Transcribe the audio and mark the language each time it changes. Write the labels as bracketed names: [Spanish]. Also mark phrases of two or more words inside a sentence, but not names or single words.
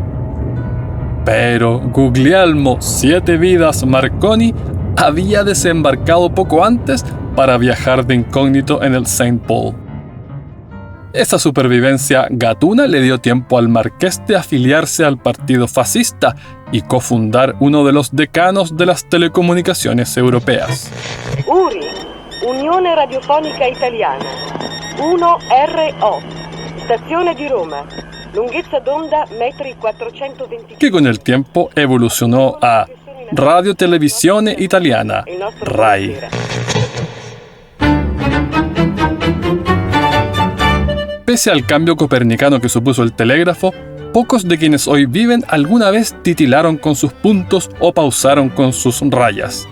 [Spanish] Pero Guglielmo 7 vidas Marconi había desembarcado poco antes para viajar de incógnito en el St. Paul. Esa supervivencia gatuna le dio tiempo al marqués de afiliarse al partido fascista y cofundar uno de los decanos de las telecomunicaciones europeas. [Italian] URI, Unione Radiofonica Italiana, 1RO, Stazione di Roma, lunghezza d'onda metri 420, [Spanish] que con el tiempo evolucionó a Radio Televisione Italiana, RAI. Pese al cambio copernicano que supuso el telégrafo, pocos de quienes hoy viven alguna vez titilaron con sus puntos o pausaron con sus rayas.